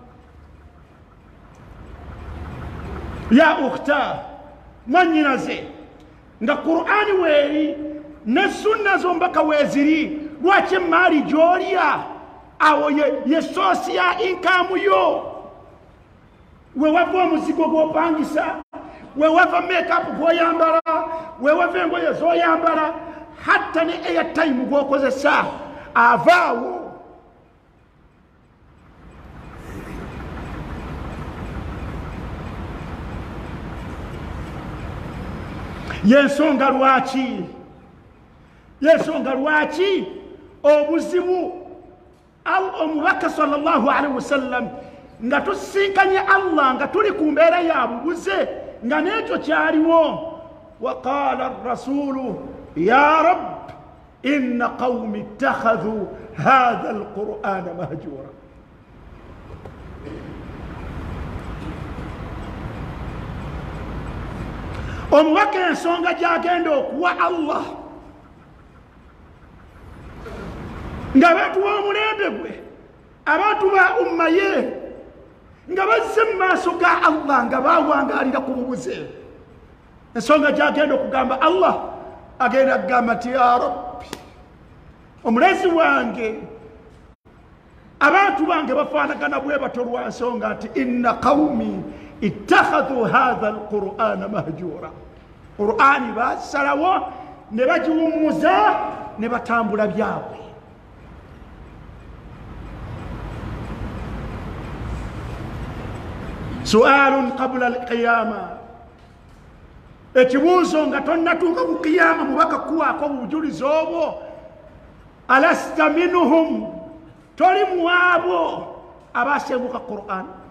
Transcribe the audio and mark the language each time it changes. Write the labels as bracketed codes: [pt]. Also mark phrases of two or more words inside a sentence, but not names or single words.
[ar] يا أخت, [lg] mwannyinaze, nga Qur'ani weeri ne sunna z'omubaka weeziri, lwaki emaali gy'olya awo ye soosi ya inkaamu yo? wewava omuzigo gw'opangisa, wewava make-up gw'oyambala, wewava engoye z'oyambala, hatta ne airtime gw'okozesa avaawo. yensonga lwaki obuzibu omubaka [ar] صلى الله عليه وسلم [lg] nga tusinkanye Allah nga tuli ku mbeera ya bubuze nga n'ekyo kyaliwo. [ar] وقال الرسول يا رب إن قومي اتخذوا هذا القرآن مهجورا. [lg] omubaka ensonga gyagenda okuwa Allah ng'abantu b'omulembe gwe abantu ba umma ye nga bazze mu maaso ga Allah nga bawangalira ku bubuze ensonga gyagenda okugamba Allah agenda kugamba nti [ar] يا ربي [lg] omulezi wange abantu bange bafaanagana bwe bato lwa nsonga nti [ar] إن قومي اتخذوا هذا القرآن مهجورا [lg] qur'ani basalawo ne bagiwummuza ne batambula byabwe [ar] سؤال قبل القيامة [lg] ekibuuzo nga tonnatuuka ku qiyama mubaka kuwaako obujulizi obwo [ar] ألست منهم [lg] toli muabo abasenguka Qur'an